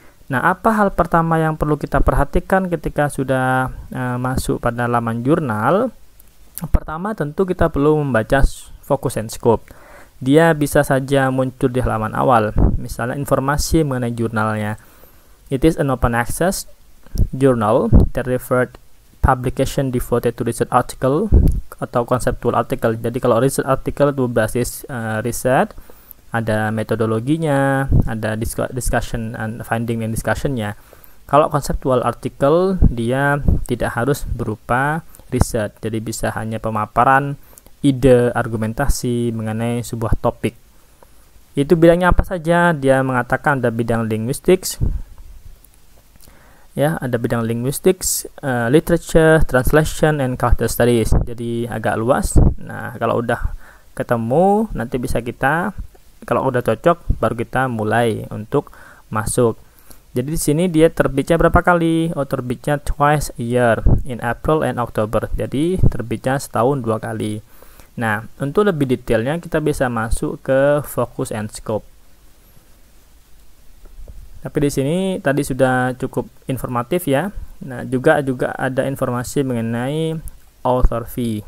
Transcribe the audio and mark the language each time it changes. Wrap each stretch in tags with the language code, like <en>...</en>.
<id>Nah, apa hal pertama yang perlu kita perhatikan ketika sudah masuk pada laman jurnal? Pertama, tentu kita perlu membaca focus and scope. Dia bisa saja muncul di halaman awal, misalnya informasi mengenai jurnalnya.</id> <en>It is an open access journal that referred publication devoted to research article</en> <id>atau</id> <en>conceptual article.</en> <id>Jadi kalau research article itu basis riset, ada metodologinya, ada discussion and finding and discussionnya. Kalau conceptual article dia tidak harus berupa riset, jadi bisa hanya pemaparan ide, argumentasi mengenai sebuah topik. Itu bidangnya apa saja? Dia mengatakan ada bidang linguistics, ya, ada bidang</id> <en>linguistics, literature, translation, and cultural studies.</en> <id>Jadi agak luas. Nah, kalau udah ketemu, nanti bisa kita, kalau udah cocok, baru kita mulai untuk masuk. Jadi di sini dia terbitnya berapa kali?</id> <en>Oh,</en> <id>terbitnya</id> <en>twice a year, in April and October.</en> <id>Jadi terbitnya setahun 2 kali. Nah, untuk lebih detailnya kita bisa masuk ke focus and scope. Tapi di sini tadi sudah cukup informatif ya. Nah, juga ada informasi mengenai author fee.</id>